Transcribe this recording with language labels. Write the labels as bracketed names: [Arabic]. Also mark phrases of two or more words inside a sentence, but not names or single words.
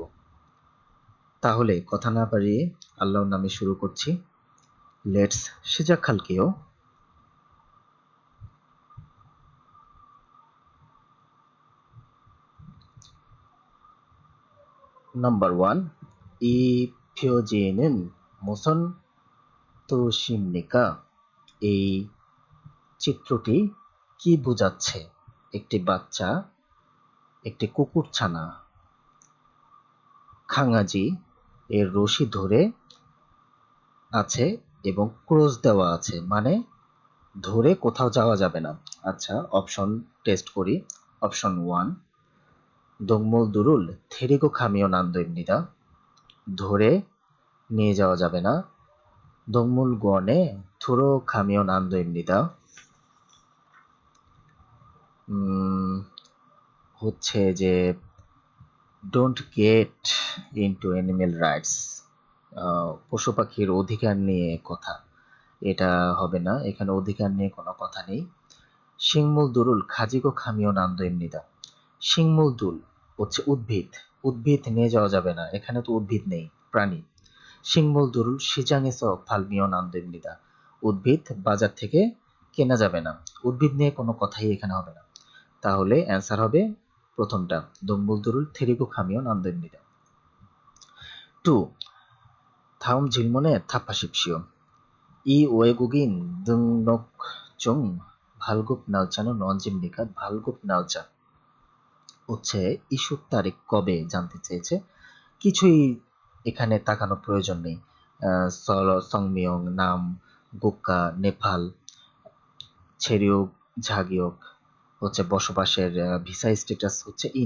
[Bangla] তাহলে কথা না বাড়িয়ে আল্লাহর নামে শুরু করছি। [English] লেটস সিজাক্কালকেও। নাম্বার 1, [Korean] 이 표지는 무슨 뜻입니까? [Bangla] এই চিত্রটি কি বোঝাচ্ছে? একটি বাচ্চা, একটি কুকুরছানা, খাঙাজি এর রশি ধরে আছে এবং ক্রস দেওয়া আছে, মানে ধরে কোথাও যাওয়া যাবে না। আচ্ছা, [English] option test [Bangla] করি। অপশন 1, [Korean] 동물들을 데리고 가면 안 됩니다. [Bangla] ধরে নিয়ে যাওয়া যাবে না। [Korean] 동물원에 들어가면 안 됩니다. [Bangla] হচ্ছে যে [English] don't get into animal rights, [Bangla] পশু পাখির অধিকার নিয়ে কথা, এটা হবে না। এখানে অধিকার নিয়ে কোনো কথা নেই। [Korean] 식물들을 가지고 가면 안 됩니다. [Bangla] 식물들 হচ্ছে উদ্ভিদ, উদ্ভিদ নিয়ে যাওয়া যাবে না। এখানে তো উদ্ভিদ নেই, প্রাণী। [Korean] 식물들을 시장에서 팔면 안 됩니다. [Bangla] উদ্ভিদ বাজার থেকে কেনা যাবে না। উদ্ভিদ নিয়ে কোনো কথাই এখানে হবে না। তাহলে অ্যান্সার হবে প্রথমটা, [Korean] 동물들을 데리고 가면 안 됩니다. 2. 다음 질문에 답하십시오. 이 외국인 등록증 발급 날짜는 언제입니까? 발급 날짜 [Bangla] হচ্ছে ইস্যুর তারিখ কবে জানতে চেয়েছে। কিছুই এখানে তাকানোর প্রয়োজন নেই। সংমিয়ং, নাম, গুক্কা, নেপাল, [Korean] 체류, 자격 [Bangla] হচ্ছে বসবাসের ভিসা স্ট্যাটাস হচ্ছে ই9।